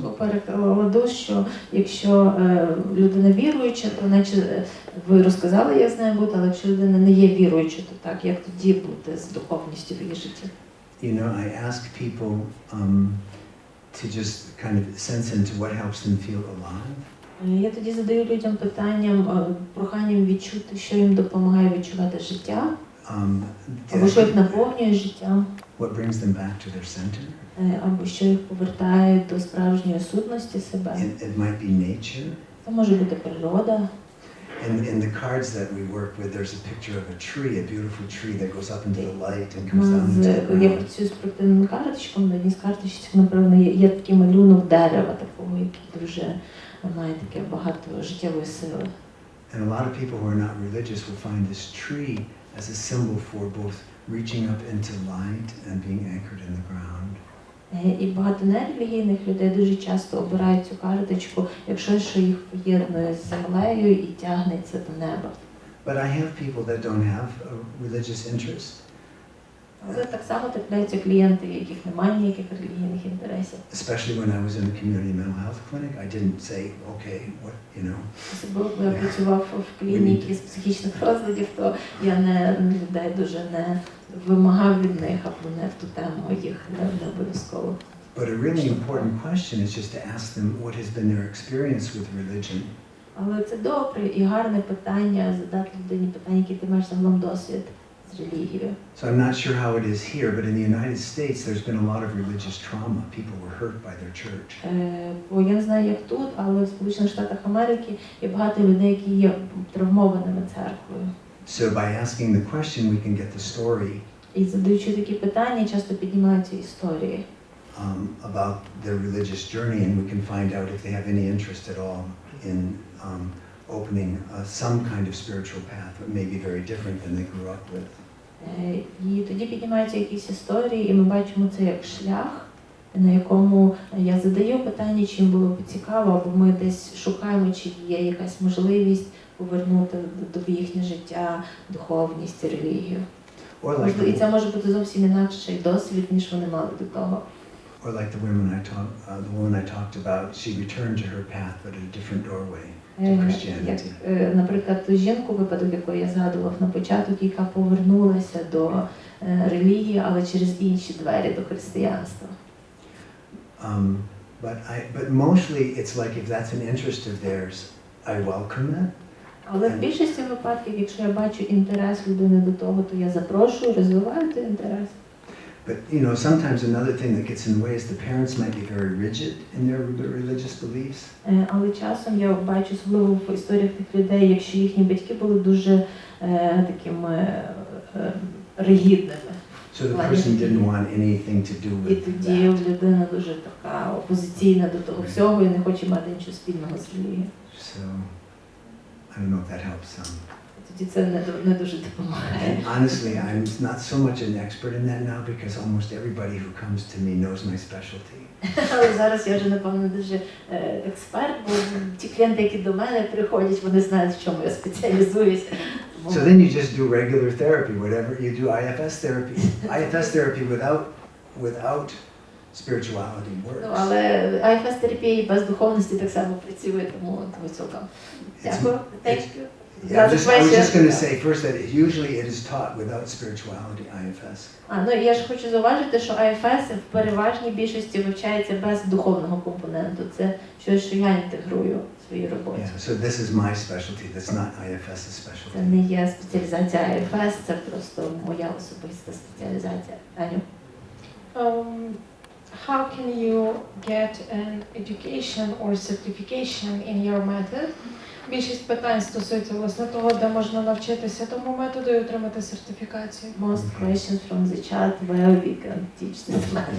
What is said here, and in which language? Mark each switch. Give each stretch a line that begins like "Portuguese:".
Ukrainian: По перекладу, що якщо людина віруюча, то наче ви розказали, як з нею бути, але якщо людина не є віруюча, то так, як тоді бути з духовністю в її житті?
English: You know, I ask people to just kind of sense into what helps them feel alive.
Ukrainian: Я тоді задаю людям проханням відчути, що їм допомагає відчувати життя, або що їх наповнює життям,
English: what brings them back to their center.
Ukrainian: Або що їх повертає до справжньої сутності себе.
English: It might be nature.
Ukrainian: Це може бути природа.
English: In the cards that we work with, there's a picture of a tree, a beautiful tree that goes up into the light and comes down into the ground.
Ukrainian: Я працюю з проективними карточками, на одній з карточок, напевно, є такий малюнок дерева, такого, який дуже має таке багато життєвої сили.
English: And a lot of people who are not religious will find this tree as a symbol for both reaching up into light and being anchored in the ground.
Ukrainian: І багато нерелігійних людей дуже часто обирають цю карточку, якщо що їх поєднує з землею і тягнеться до неба.
English: But I have people that don't have a religious interest.
Ukrainian: Але так само трапляються клієнти, в яких немає ніяких релігійних інтересів.
English: Especially when I was in the community mental health clinic, I didn't say, okay, what, you know.
Ukrainian: Особливо, коли я працював в клініці з психічних розладів, то я людей дуже не вимагав від них, або не в ту тему їх не обов'язково.
English: But a really important question is just to ask them what has been their experience with religion.
Ukrainian: Але це добре і гарне питання, задати людині питання, які ти маєш загалом досвід з релігією.
English: So I'm not sure how it is here, but in the United States there's been a lot of religious trauma. People were hurt by their church.
Ukrainian: Бо я не знаю, як тут, але в Сполучених Штатах Америки є багато людей, які є травмованими церквою.
English: So by asking the question we can get the story
Ukrainian: І задаючи такі питання, часто піднімаються історії.
English: About their religious journey, and we can find out if they have any interest at all in opening some kind of spiritual path that may be very different than they grew up with.
Ukrainian: І тоді піднімаються якісь історії, і ми бачимо це як шлях, на якому я задаю питання, чи їм було б цікаво, або ми десь шукаємо, чи є якась можливість повернути до їхнє життя духовність, релігію. І це може бути зовсім інакший досвід, ніж вони мали до того.
English: Or like the woman I talked about, she returned to her path, but at a different doorway to Christianity.
Ukrainian: Як, наприклад, ту жінку, випадок якої я згадував на початок, яка повернулася до релігії, але через інші двері до християнства.
English: But mostly it's like if that's an interest of theirs, I welcome that.
Ukrainian: Але в більшості випадків, якщо я бачу інтерес людини до того, то я запрошую, розвиваю той інтерес.
English: But you know, sometimes another thing that gets in the way is the parents might be very rigid in their religious beliefs.
Ukrainian: Але часом я бачу, особливо в історіях тих людей, якщо їхні батьки були дуже такими ригідними.
English: So the person didn't want anything to do
Ukrainian: І
English: with
Ukrainian: тоді людина дуже така опозиційна до того всього і не хоче мати нічого спільного з релігією.
English: So I don't know if that helps some.
Ukrainian: Тоді це не дуже допомагає.
English: And honestly, I'm not so much an expert in that now because almost everybody who comes to me knows my specialty.
Ukrainian: Але зараз я вже, напевно, дуже експерт, бо ті клієнти, які до мене приходять, вони знають, в чому я спеціалізуюся.
English: So then you just do regular therapy, whatever you do IFS therapy. IFS therapy without spirituality works.
Ukrainian: Ну, але IFS терапія без духовності так само працює, тому цілком. Дякую.
English: Thank you. Yeah, I was just going to say first that usually it is taught without spirituality, IFS.
Ukrainian: Ну я ж хочу зауважити, що IFS в переважній більшості вивчається без духовного компоненту. Це щось, що я інтегрую в своїй роботі.
English: Yeah, so this is my specialty. That's not IFS's specialty.
Ukrainian: Це не є спеціалізація IFS, це просто моя особиста спеціалізація. Аню?
English: How can you get an education or certification in your method?
Ukrainian: Більшість питань стосується власне того, де можна навчитися тому методу і отримати сертифікацію.
English: Most questions from the chat where we can teach this method.